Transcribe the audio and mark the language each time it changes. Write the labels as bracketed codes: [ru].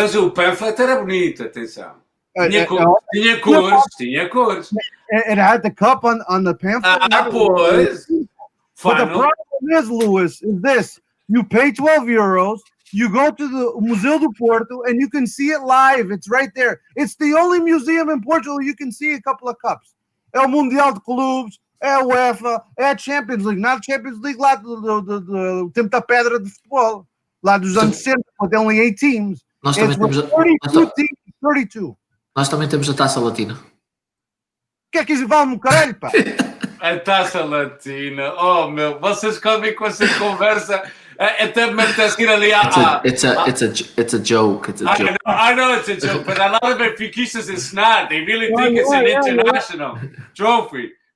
[pt] Mas o pamphlet era bonito, atenção. Tinha cores. [en] It had the cup on the pamphlet. [pt] Pois. [en] But the problem is, Lewis, is this: you pay €12, you go to the Museu do Porto, and you can see it live. It's right there. It's the only museum in Portugal you can see a couple of cups. [pt] É o Mundial de Clubes, é a UEFA, é a Champions League. [en] Not Champions League [pt] lá do tempo da pedra de futebol, lá dos anos 60, [en] but only 8 teams. [pt] Nós também temos 32. Nós também temos a Taça Latina. Que é que isso vale, caralho, pá? A Taça Latina. Oh, meu, vocês comem com essa conversa. Até me apetece ir ali [en] It's a joke. It's a joke. I know it's a joke, but a lot of Benfiquistas it's not. They really think it's an international trophy.